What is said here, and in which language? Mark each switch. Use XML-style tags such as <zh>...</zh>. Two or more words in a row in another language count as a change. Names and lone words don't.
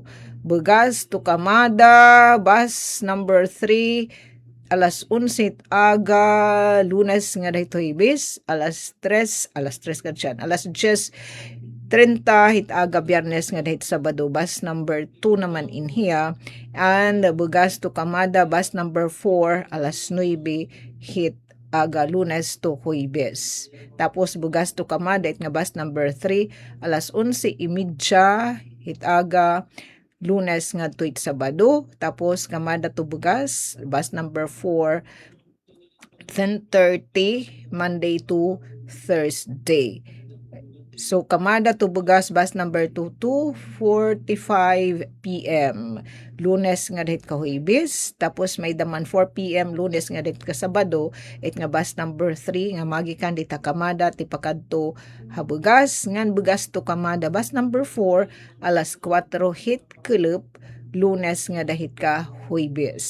<en>Bugas to Kamada bus number 3</en> <war>alas 11 aga Lunes nga dahito Huwebes alas 3 ka dyan alas 10:30 hit aga Biyernes nga dahit Sabado</war> <en>bus number 2</en> <war>naman</war> <en>in here and Bugas to Kamada bus number 4</en> <war>alas 9 hit aga Lunes to Huwebes. Tapos Bugas to Kamada it nga</war> <en>bus number 3</en> <war>alas 11:30 hit aga Lunes nga to Sabado.</war> <en>Tapos Kamada to Bugas bus number 4 10:30 Monday to Thursday. So Kamada to Bugas bus number 2</en> <war>2:45 PM Lunes nga dahit Huwebes tapos may daman 4 PM Lunes nga dahit Sabado it nga</war> <en>bus number 3</en> <war>nga magikan dita Kamada ti pakadto Bugas ngan</war> <en>Bugas to Kamada bus number 4</en> <war>alas 4 hit kelep Lunes nga dahit Huwebes.</war>